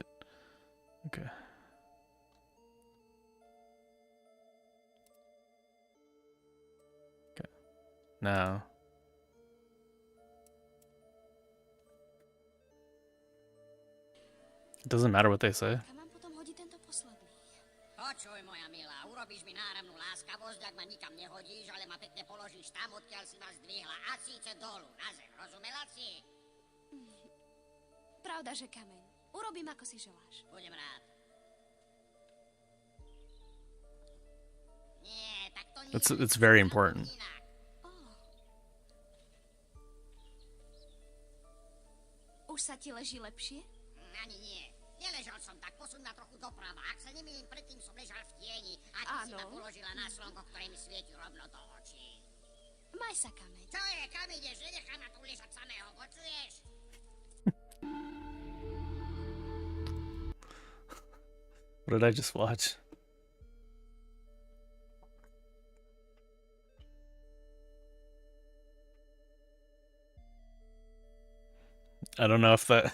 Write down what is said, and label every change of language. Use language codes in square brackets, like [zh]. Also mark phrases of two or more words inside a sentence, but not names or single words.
[en] Okay. Okay. Now. It doesn't matter what they say. [sk] Počuj, moja milá, urobíš mi náramnú láskavosť, ak ma nikam nehodíš, ale ma pekne položíš tam, odkiaľ si ma zdvihla, a síce dolu, na zem, rozumela si? Pravda, že kameň. Urobím, ako si želáš. Budem rád. Nie, tak to nie. [en] It's very important. [sk] Už sa ti leží lepšie? Ani nie. Neležal som tak, posun ma trochu doprava. Ak sa nemýlim, predtým som ležal v tieni a ty si ma položila na slnko, ktoré mi svieti rovno do očí. Maj sa, kameň. Čo je, kam ideš? Nenechaj ma tu ležať samého, počuješ? [en] What did I just watch? I don't know if that...